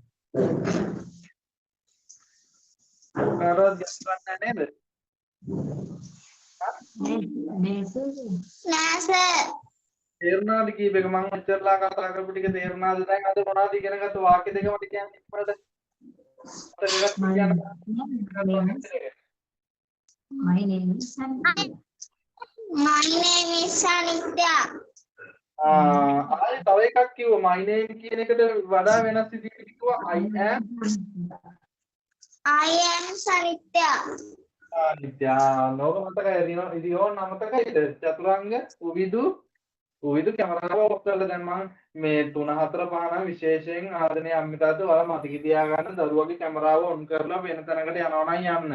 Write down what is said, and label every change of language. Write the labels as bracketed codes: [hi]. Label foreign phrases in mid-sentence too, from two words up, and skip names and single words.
[si] කාටවත් ගැටලුවක් නැහැ නේද? නෑ සර්. තේරුණාද කීප එක මම ඉස්සරලා කතා කරපු ටික තේරුණාද දැන් අද මොනවද ඉගෙන ගත්ත වාක්‍ය දෙක මට කියන්න ඉස්සරහට [en] My name is Sanitya. My name is Sanitya. [si] ආයි තව එකක් කිව්වා [en] my name [si] කියන එකට වඩා වෙනස් විදිහකට කිව්වා [en] I am Sanitya. [si] නිත්‍යා ලෝක මතකයි ඉතින් ඕන මතකයිද චතුරංග උවිදු කැමරාව ඔෆ් කරලා දැන් මම මේ 3 4 5 නම් විශේෂයෙන් ආදරණීය අම්මිතාට ඔයාලා මතක තියාගන්න දරුවගේ කැමරාව ඔන් කරලා වෙන තැනකට යනවා නම් යන්න.